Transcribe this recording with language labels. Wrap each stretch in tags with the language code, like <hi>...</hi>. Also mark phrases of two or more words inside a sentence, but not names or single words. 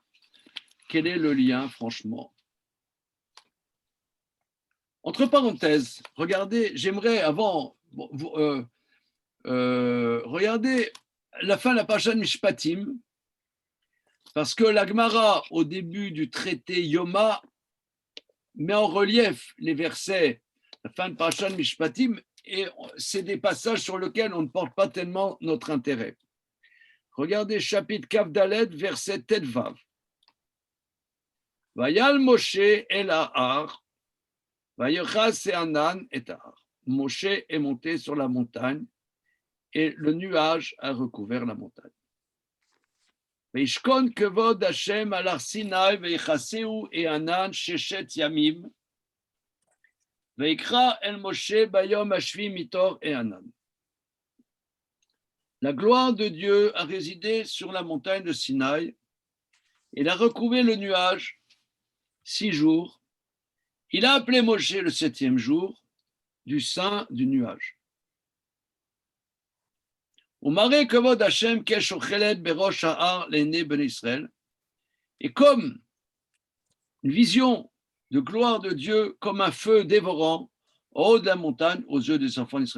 <fr>Quel est le lien, franchement? Entre parenthèses, regardez, j'aimerais avant, regardez la fin de la paracha de Mishpatim, parce que la Gemara, au début du traité Yoma, met en relief les versets, la fin de paracha de Mishpatim, et c'est des passages sur lesquels on ne porte pas tellement notre intérêt. Regardez chapitre Kaf Dalet, verset Tet Vav.</fr> <he>ויעל משה אל ההר ויכס הענן את ההר.</he> <fr>Moshe est monté sur la montagne et le nuage a recouvert la montagne.</fr> <he>וישכן כבוד ה' על הר סיני ויכסהו הענן ששת ימים. ויקרא אל משה ביום השביעי מתוך הענן.</he> <fr>La gloire de Dieu a résidé sur la montagne de Sinaï. Il a recouvert le nuage 6 jours. Il a appelé Moshe le 7e jour du sein du nuage. Et comme une vision de gloire de Dieu, comme un feu dévorant au haut de la montagne aux yeux des enfants d'Israël.</fr>